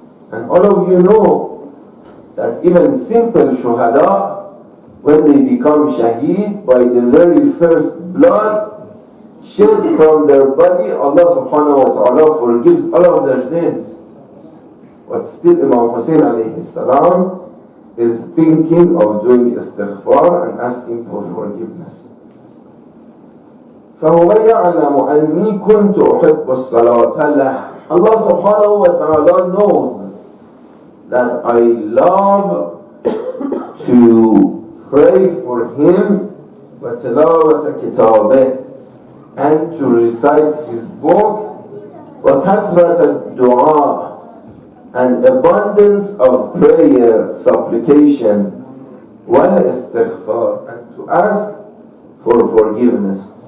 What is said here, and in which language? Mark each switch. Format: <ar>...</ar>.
<en>And all of you know that even simple shuhada, when they become shaheed, by the very first blood shed from their body, Allah subhanahu wa ta'ala forgives all of their sins. But still Imam Hussein alayhi salam is thinking of doing istighfar and asking for forgiveness.</en> <ar>فهو يعلم أني كنت أحب الصلاة له.</ar> <en>Allah subhanahu wa ta'ala knows that I love to pray for him</en> <ar>وتلاوة كتابه,</ar> <en>and to recite his book,</en> <ar>وكثرة الدعاء,</ar> <en>and abundance of prayer, supplication,</en> <ar>والاستغفار,</ar> <en>and to ask for forgiveness.</en>